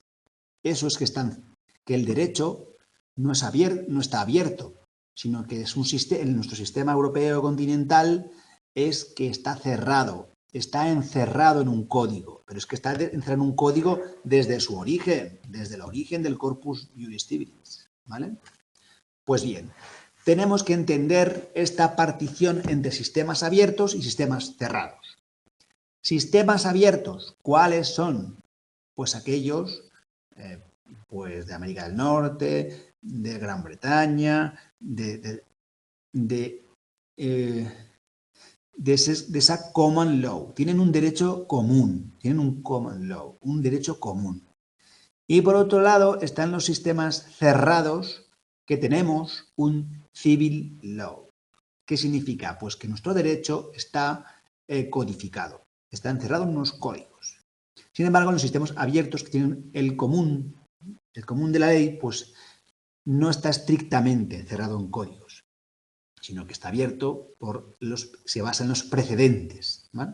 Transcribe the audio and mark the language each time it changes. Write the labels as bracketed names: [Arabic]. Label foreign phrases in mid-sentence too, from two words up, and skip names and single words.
[Spanish] Eso es que el derecho no está abierto, sino que es en nuestro sistema europeo continental es que está cerrado, está encerrado en un código, pero es que está encerrado en un código desde su origen, desde el origen del [Latin] corpus juris civilis, [Spanish] ¿vale? Pues bien, tenemos que entender esta partición entre sistemas abiertos y sistemas cerrados. Sistemas abiertos, ¿cuáles son? Pues aquellos pues de América del Norte, de Gran Bretaña, de esa [English] common law. [Spanish] Tienen un derecho común, tienen un [English] common law, [Spanish] un derecho común. Y por otro lado están los sistemas cerrados que tenemos un [English] civil law. [Spanish] ¿Qué significa? Pues que nuestro derecho está codificado, está encerrado en unos códigos. Sin embargo, en los sistemas abiertos que tienen el común de la ley, pues no está estrictamente encerrado en códigos, sino que está abierto se basa en los precedentes, ¿vale?